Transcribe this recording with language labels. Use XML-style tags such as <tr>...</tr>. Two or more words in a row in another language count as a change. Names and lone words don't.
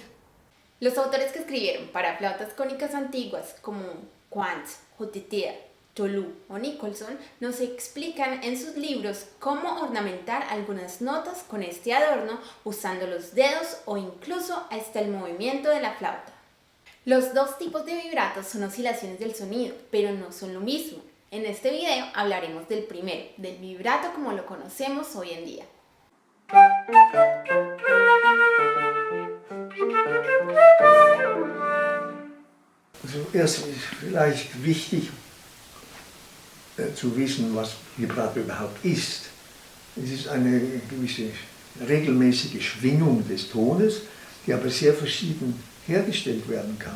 <es>Los autores que escribieron para flautas cónicas antiguas como Quantz, Hotitia, Tolu o Nicholson nos explican en sus libros cómo ornamentar algunas notas con este adorno usando los dedos o incluso hasta el movimiento de la flauta. Los dos tipos de vibratos son oscilaciones del sonido, pero no son lo mismo. En este video hablaremos del primero, del vibrato como lo conocemos hoy en día.</es> <de>Also erst ist vielleicht wichtig zu wissen, was Vibrato überhaupt ist. Es ist eine gewisse regelmäßige Schwingung des Tones, die aber sehr verschieden hergestellt werden kann.</de>